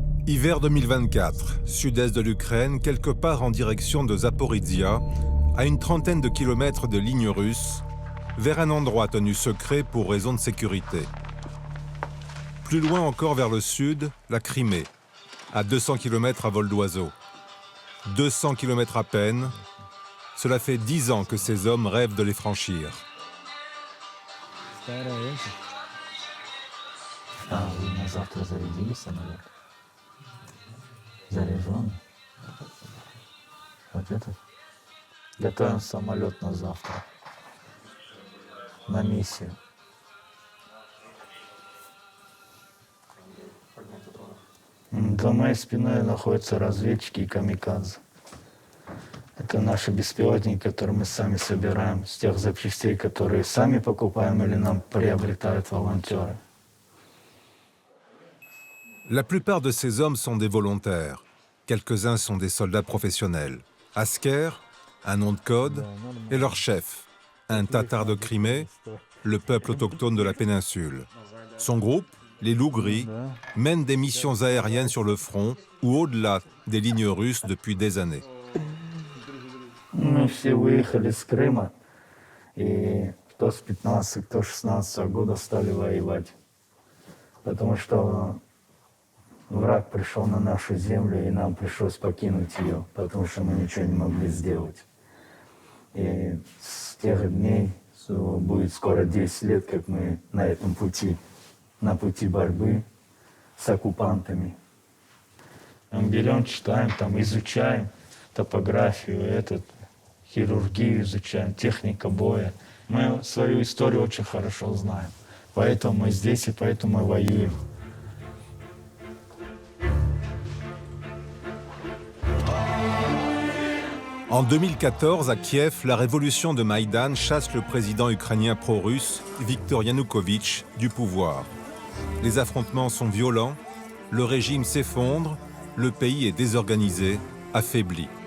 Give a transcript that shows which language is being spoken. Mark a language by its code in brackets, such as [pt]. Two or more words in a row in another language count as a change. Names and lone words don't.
[fr] Hiver 2024, sud-est de l'Ukraine, quelque part en direction de Zaporizhia, à une trentaine de kilomètres de lignes russes, vers un endroit tenu secret pour raisons de sécurité. Plus loin encore vers le sud, la Crimée, à 200 km à vol d'oiseau. 200 km à peine, cela fait 10 ans que ces hommes rêvent de les franchir. [ru] Заряжен. Вот этот. Готовим самолет на завтра. На миссию. За моей спиной находятся разведчики и камикадзе. Это наши беспилотники, которые мы сами собираем, с тех запчастей, которые сами покупаем или нам приобретают волонтеры. [fr] La plupart de ces hommes sont des volontaires. Quelques-uns sont des soldats professionnels. Asker, un nom de code, et leur chef, un Tatar de Crimée, le peuple autochtone de la péninsule. Son groupe, les Loups Gris, mène des missions aériennes sur le front ou au-delà des lignes russes depuis des années. [ru] Мы все выехали с Крыма, и кто с 15, кто с 16 года стали воевать. Потому что враг пришел на нашу землю, и нам пришлось покинуть ее, потому что мы ничего не могли сделать. И с тех дней будет скоро 10 лет, как мы на этом пути, на пути борьбы с оккупантами. Мы берем, читаем, там, изучаем топографию, хирургию изучаем, техника боя. Мы свою историю очень хорошо знаем. Поэтому мы здесь и поэтому мы воюем. [fr] En 2014, à Kiev, la révolution de Maïdan chasse le président ukrainien pro-russe, Viktor Yanukovych, du pouvoir. Les affrontements sont violents, le régime s'effondre, le pays est désorganisé, affaibli.